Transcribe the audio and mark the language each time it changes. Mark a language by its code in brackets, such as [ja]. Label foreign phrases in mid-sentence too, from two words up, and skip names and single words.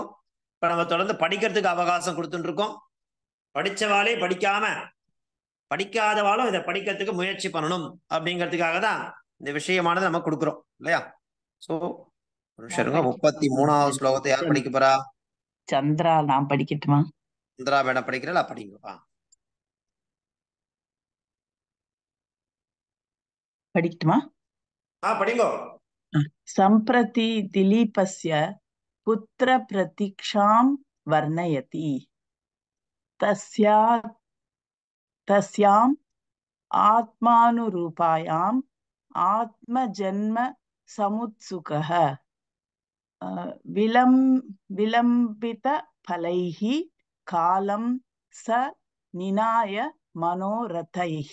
[ta] இப்போ நம்ம தொடர்ந்து படிக்கிறதுக்கு அவகாசம் கொடுத்துட்டு இருக்கோம். படிச்சவாளே படிக்காதவாளும் இதை படிக்கிறதுக்கு முயற்சி பண்ணணும் அப்படிங்கிறதுக்காக தான் இந்த விஷயமானது நம்ம கொடுக்குறோம் இல்லையா? ஸோ 33வது ஸ்லோகத்தை யார் படிக்க போறா? சந்திரா. நான் படிக்கட்டுமா? சந்திரா வேணா படிக்கிறா? படிங்கப்பா. படிக்கட்டுமா? படிங்கோ. [sa] सम्प्रति दिलीपस्य पुत्र प्रतीक्षां वर्णयति तस्याम् आत्मानुरूपायाम् आत्मजन्म समुत्सुकः विलम्बित फलैः कालं स निनाय मनोरथैः.